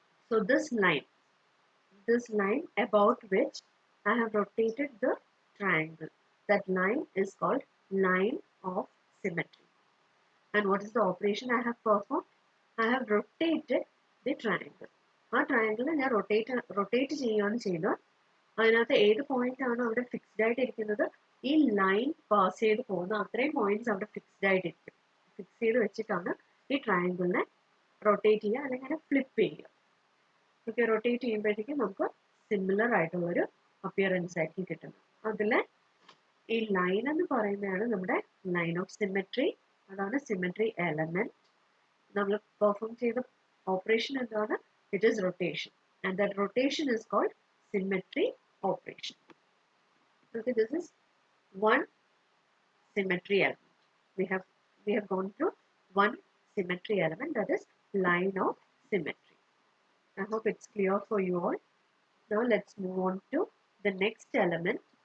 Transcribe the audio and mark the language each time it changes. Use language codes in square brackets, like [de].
[en] So this line about which I have rotated the triangle, that line is called line of symmetry. And what is the operation I have performed? I have rotated the triangle. [ml] ആ triangle ഞാൻ rotate ചെയ്യുകയാണ് ചെയ്യുന്നത്. അതിനകത്ത് ഏത് point ആണ് അവിടെ fixed ആയിട്ടിരിക്കുന്നത്, ഈ line pass ചെയ്ത് പോകുന്ന അത്രയും പോയിന്റ്സ് അവിടെ ഫിക്സ്ഡ് ആയിട്ടിരിക്കും. ഫിക്സ് ചെയ്ത് വെച്ചിട്ടാണ് ഈ ട്രയാങ്കിളിനെ റൊട്ടേറ്റ് ചെയ്യുക അല്ലെങ്കിൽ ഫ്ലിപ്പ് ചെയ്യുക. Okay, rotate ചെയ്യുമ്പോഴത്തേക്കും നമുക്ക് സിമിലർ ആയിട്ടുള്ളൊരു അപ്പിയറൻസ് ആയിരിക്കും കിട്ടുന്നത്. അതിലെ ഈ ലൈൻ എന്ന് പറയുന്നതാണ് നമ്മുടെ ലൈൻ ഓഫ് സിമെട്രി. അതാണ് സിമെട്രി എലമെന്റ്. നമ്മൾ പെർഫോം ചെയ്ത ഓപ്പറേഷൻ എന്താണ്? [en] It is rotation. And that rotation is called symmetry operation. Okay, this is one symmetry element. We have gone through one symmetry element, that is line of symmetry. I hope it's clear for you all. Now let's move on to the next element.